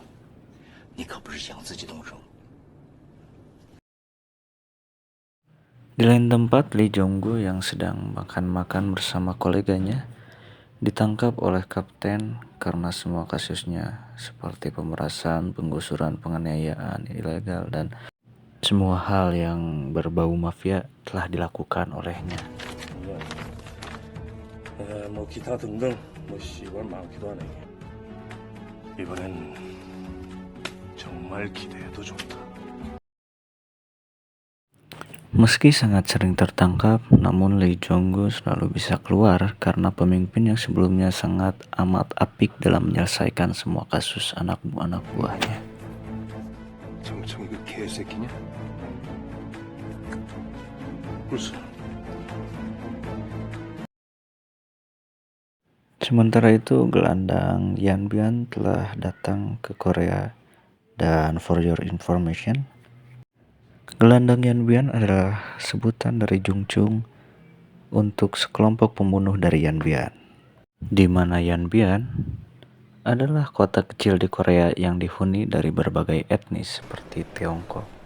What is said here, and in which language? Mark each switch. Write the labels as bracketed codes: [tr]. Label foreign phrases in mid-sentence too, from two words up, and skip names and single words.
[id] Di lain tempat, Lee Jong-go yang sedang makan-makan bersama koleganya ditangkap oleh kapten karena semua kasusnya seperti pemerasan, penggusuran, penganiayaan ilegal, dan semua hal yang berbau mafia telah dilakukan olehnya. [ko] 뭐 기타 등등 뭐 씨발 많기도 하네. 이번엔 정말 기대해도 좋다. [id] Meski sangat sering tertangkap, namun Lee Jong-gu selalu bisa keluar karena pemimpin yang sebelumnya sangat amat apik dalam menyelesaikan semua kasus anak buahnya. [ko] 정청이 그 개새끼냐? 무슨? [id] Sementara itu, gelandang Yan Bian telah datang ke Korea dan [en] for your information, [id] gelandang Yan Bian adalah sebutan dari Jung Chung untuk sekelompok pembunuh dari Yan Bian, di mana Yan Bian adalah kota kecil di Korea yang dihuni dari berbagai etnis seperti Tiongkok.